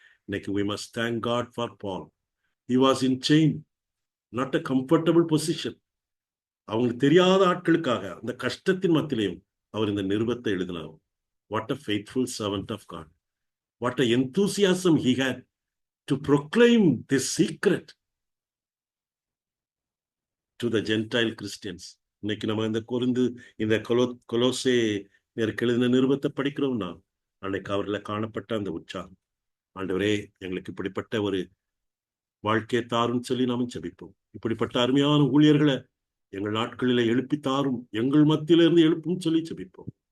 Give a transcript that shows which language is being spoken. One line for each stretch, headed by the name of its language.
English: இன்னைக்கு we must thank God for Paul. He was in chain, not a comfortable position.
Tamil: அவங்களுக்கு தெரியாத ஆட்களுக்காக அந்த கஷ்டத்தின் மத்தியிலையும் அவர் இந்த நிருபத்தை எழுதினார்.
English: What a faithful servant of God. What a enthusiasm he had to proclaim this secret to the Gentile Christians.
Tamil: இன்னைக்கு நம்ம இந்த கொலோசே எழுதின நிருபத்தை படிக்கிறோம்னா, அன்னைக்கு அவர்களை காணப்பட்ட அந்த உற்சாகம், ஆண்டவரே எங்களுக்கு இப்படிப்பட்ட ஒரு வாழ்க்கையை தாருன்னு சொல்லி நாம ஜெபிப்போம். இப்படிப்பட்ட அருமையான ஊழியர்களை எங்கள் நாட்களிலே எழுப்பி தாரும், எங்கள் மத்தியிலிருந்து எழுப்பும் சொல்லி ஜெபிப்போம்.